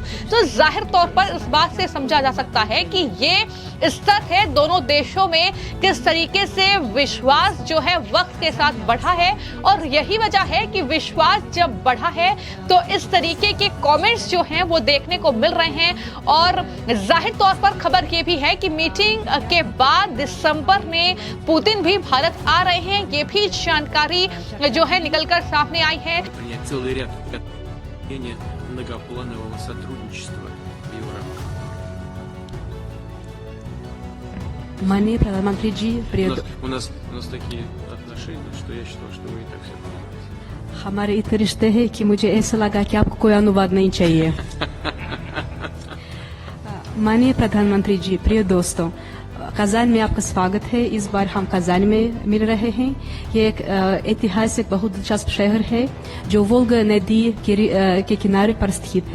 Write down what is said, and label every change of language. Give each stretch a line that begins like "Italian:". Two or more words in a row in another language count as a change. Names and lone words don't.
Hindi: तो जाहिर तौर पर इस बात से समझा जा सकता है कि ये स्तर है दोनों देशों में किस तरीके से विश्वास जो है वक्त के साथ बढ़ा है, और यही वजह है कि विश्वास जब बढ़ा है तो इस तरीके के कमेंट्स जो हैं वो देखने को मिल रहे हैं। और जाहिर तौर पर खबर ये भी है कि मीटिंग के बाद दिसंबर में पुतिन भी भारत आ रहे हैं। ये भी जानकारी जो है निकलकर सामने आई है।
Russian: Целый ряд многопланового сотрудничества в Европе.
Hindi: माननीय प्रधानमंत्री जी,
Russian: У нас такие отношения, что я считал, что вы и так все понимаете.
Hindi: हमारे इतने रिश्ते हैं कि मुझे ऐसा लगा कि आपको कोई अनुवाद नहीं चाहिए। माननीय प्रधानमंत्री जी, प्रिय दोस्तों, कजान में आपका स्वागत है। इस बार हम कजान में मिल रहे हैं। ये एक ऐतिहासिक बहुत दिलचस्प शहर है जो वोल्गा नदी के किनारे पर स्थित है।